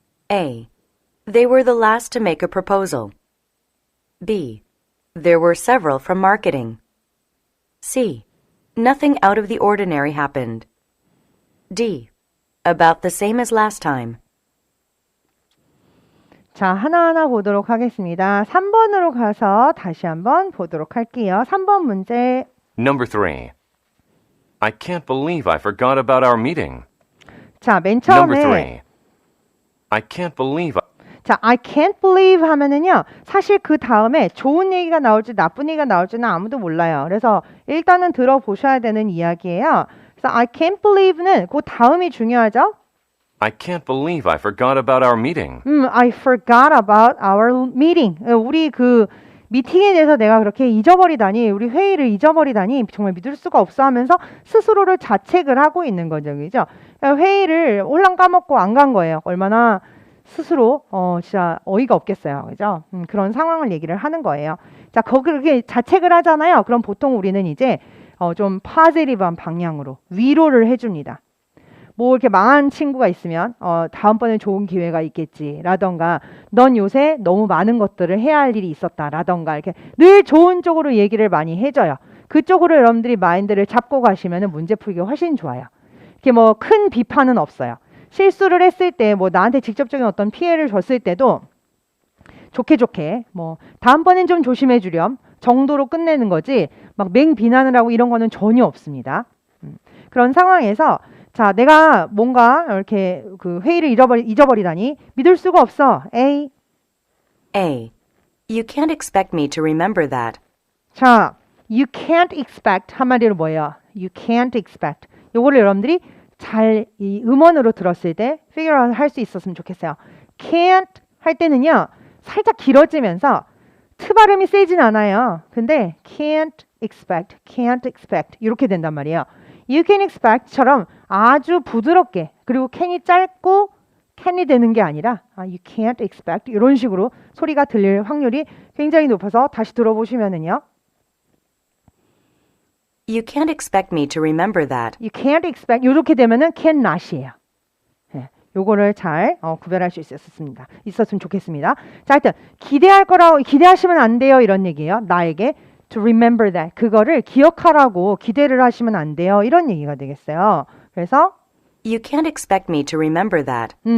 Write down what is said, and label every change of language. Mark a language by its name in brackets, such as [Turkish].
[English] A. They were the last to make a proposal. B. There were several from marketing. C. Nothing out of the ordinary happened. D. About the same as last time. [Korean] 자, 하나하나 보도록 하겠습니다. 3번으로 가서 다시 한번 보도록 할게요. 3번 문제. [English] Number 3. I can't believe I forgot about our meeting. [Korean] 자, 맨 [English] Number [Korean] 처음에 [English] 3. I can't believe [Korean] 자, [English] I can't believe [Korean] 하면은요, 사실 그 다음에 좋은 얘기가 나올지 나쁜 얘기가 나올지는 아무도 몰라요. 그래서 일단은 들어보셔야 되는 이야기예요. 그래서 [English] I can't believe [Korean] 는 그 다음이 중요하죠. [English] I can't believe I forgot about our meeting. I forgot about our meeting. [Korean] 우리 그 미팅에 대해서 내가 그렇게 잊어버리다니, 우리 회의를 잊어버리다니 정말 믿을 수가 없어 하면서 스스로를 자책을 하고 있는 거죠. 그죠? 회의를 홀랑 까먹고 안 간 거예요. 얼마나 스스로 진짜 어이가 없겠어요. 그죠? 그런 상황을 얘기를 하는 거예요. 자, 거기에 자책을 하잖아요. 그럼 보통 우리는 이제 좀 파지티브한 방향으로 위로를 해줍니다. 뭐 이렇게 망한 친구가 있으면 다음번에 좋은 기회가 있겠지라던가 넌 요새 너무 많은 것들을 해야 할 일이 있었다라던가 이렇게 늘 좋은 쪽으로 얘기를 많이 해줘요. 그쪽으로 여러분들이 마인드를 잡고 가시면 문제 풀기가 훨씬 좋아요. 이렇게 뭐 큰 비판은 없어요. 실수를 했을 때 뭐 나한테 직접적인 어떤 피해를 줬을 때도 좋게 뭐 다음번엔 좀 조심해 주렴 정도로 끝내는 거지 막 맹비난을 하고 이런 거는 전혀 없습니다. 그런 상황에서 자, 내가 뭔가 이렇게 그 회의를 잊어버리다니 믿을 수가 없어. [English] A. A. You can't expect me to remember that. [Korean] 자, [English] you can't expect [Korean] 한마디로 뭐예요? [English] You can't expect. [Korean] 요거를 여러분들이 잘 이 음원으로 들었을 때 figure out 할 수 있었으면 좋겠어요. can't 할 때는요. 살짝 길어지면서 트 발음이 세진 않아요. 근데 can't expect 이렇게 된단 말이에요. You can expect처럼 아주 부드럽게 그리고 can이 짧고 can이 되는 게 아니라 [English] you can't expect [Korean] 이런 식으로 소리가 들릴 확률이 굉장히 높아서 다시 들어보시면은요. [English] You can't expect me to remember that. You can't expect [Korean] 이렇게 되면은 cannot이에요. 네, 요거를 잘 구별할 수 있었으면 좋겠습니다. 자, 하여튼 기대하시면 안 돼요 이런 얘기예요. 나에게 [English] to remember that [Korean] 그거를 기억하라고 기대를 하시면 안 돼요 이런 얘기가 되겠어요. 그래서 [English] You can't expect me to remember that.